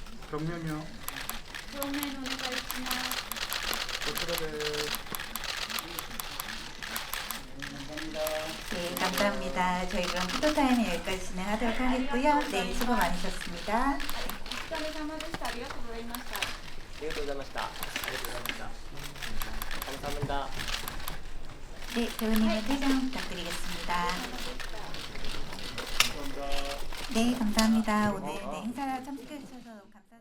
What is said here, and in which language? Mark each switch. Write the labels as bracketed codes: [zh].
[ko] 정면이요. 네, 감사합니다. 저희 그럼 포토타임은 여기까지 진행하도록 하겠고요. 네, 수고 많으셨습니다. [ja] ありがとうございました。ありがとうございました。 [ko] 감사합니다. 네, 배우님의 퇴장 부탁드리겠습니다. 네, 감사합니다. 오늘 네, 행사 참석해 주셔서